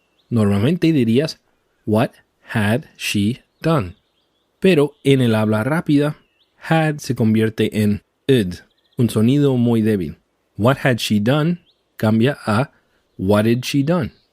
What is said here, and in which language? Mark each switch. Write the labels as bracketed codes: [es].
[es] Normalmente dirías [en] What had she done? [es] Pero en el habla rápida, had se convierte en id, un sonido muy débil. [en] What had she done [es] cambia a [en] What did she done?